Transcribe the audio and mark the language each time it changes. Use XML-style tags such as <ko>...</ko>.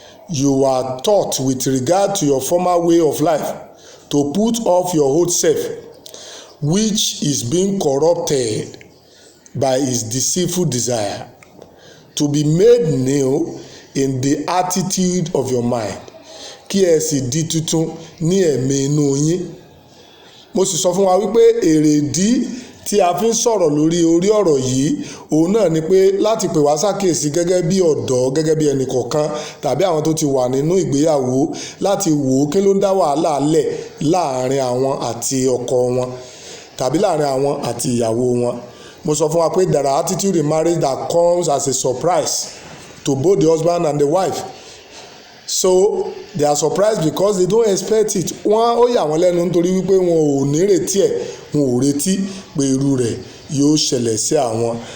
<en>You are taught with regard to your former way of life to put off your old self, which is being corrupted by its deceitful desire, to be made new in the attitude of your mind.</en> <yo>Kí ẹ sì di tuntun ní ẹ̀mí inú yín. Mo sì sọ fún wa wípé èrèdí tí a fi ń sọ̀rọ̀ lórí orí ọ̀rọ̀ yìí òun náà ni pé láti pè wá ṣàkíyèsí gẹ́gẹ́ bí ọ̀dọ́, gẹ́gẹ́ bí ẹnì kọ̀ọ̀kan tàbí àwọn tó ti wà nínú ìgbéyàwó, láti wò ó kí ló ń dá wàhálà lẹ̀ láàrin àwọn àti ọkọ wọn tàbí láàrin àwọn àti ìyàwó wọn. Mo sọ fún wa pé</yo> <en>there are attitudes in marriage that comes as a surprise to both the husband and the wife. So they are surprised because they don't expect it.</en> <yo>Ó yà wọ́n lẹ́nu nítorí wípé wọn ò ní retí ẹ̀, wọn ò retí pé irú rẹ̀ yóò ṣẹlẹ̀ sí àwọn.</yo>